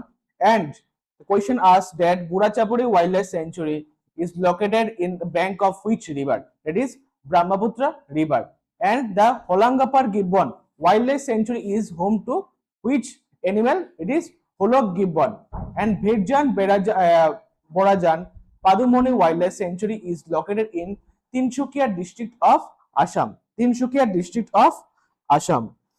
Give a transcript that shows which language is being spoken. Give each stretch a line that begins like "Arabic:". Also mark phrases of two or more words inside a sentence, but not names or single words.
English: And the question asks that Bura Chapuri Wildlife Sanctuary is located in the bank of which river? That is Brahmaputra River. And the Holangapar Gibbon Wildlife Sanctuary is home to which animal? It is Holok Gibbon. And Bhedjan Borajan Padumoni Wildlife Sanctuary is located in Tinshukia district of Assam. Tinshukia district of Assam.